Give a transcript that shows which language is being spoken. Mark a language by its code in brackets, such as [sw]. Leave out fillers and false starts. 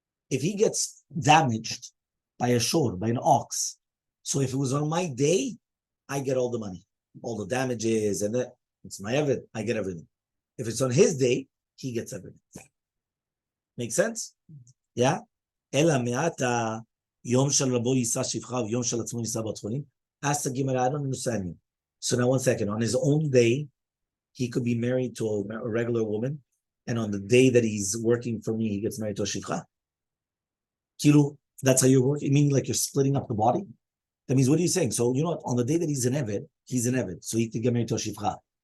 [en] If he gets damaged by a shor, by an ox, so if it was on my day, I get all the money, all the damages, and it's my eved, I get everything. If it's on his day, he gets everything. Make sense? Yeah? [he] אלא מעתה יום של רבו יישא שפחה ויום של עצמו יישא בת חולים. [en] Ask the Gemara, I don't understand you. So now 1 second. On his own day, he could be married to a regular woman, and on the day that he's working for me, he gets married to a shifcha. Kilo, that's how you're working? Meaning like you're splitting up the body? That means, what are you saying? So, you know, on the day that he's an Eved, so he could get married to a shifcha.